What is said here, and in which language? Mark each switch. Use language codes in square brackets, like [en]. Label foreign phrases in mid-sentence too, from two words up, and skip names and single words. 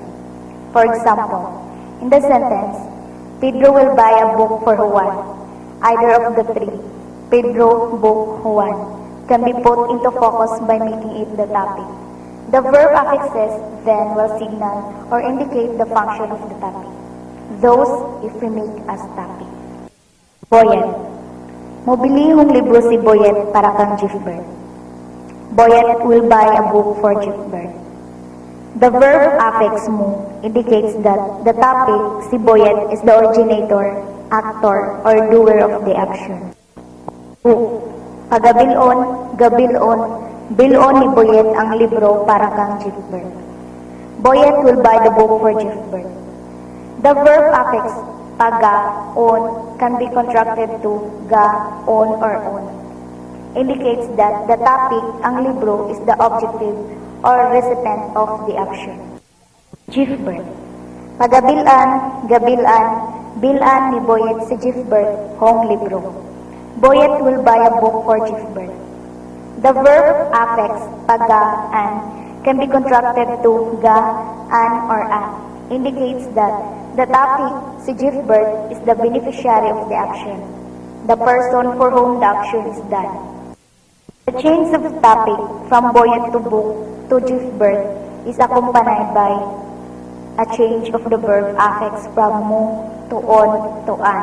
[en] For example, in the sentence, Pedro will buy a book for Juan. Either of the three, Pedro, book, Juan, can be put into focus by making it the topic. The verb affixes then will signal or indicate the function of the topic. Those if we make as topic. Boyet. [hil] Mobili hong libro si Boyet para kang Gifbert. [en] Boyet will buy a book for Gifbert. The verb affix mo indicates that the topic, si Boyet, is the originator, actor, or doer of the action. Book. [hil] Pagabilon, gabilon, bilon ni Boyet ang libro para kang Gifbert. [en] Boyet will buy the book for Gifbert. The verb affix, paga, on, can be contracted to ga, on, or on. Indicates that the topic, [hil] ang libro, [en] is the objective or recipient of the action. Gifbert. [hil] Pagabilan, gabilan, bilan ni Boyet si Gifbert hong libro. [en] Boyet will buy a book for Gifbert. The verb affix, paga, an, can be contracted to ga, an, or an. Indicates that the topic, si Gifbert, is the beneficiary of the action. The person for whom the action is done. The change of topic from Boyet to book to Gifbert is accompanied by a change of the verb affix from mo to on to an.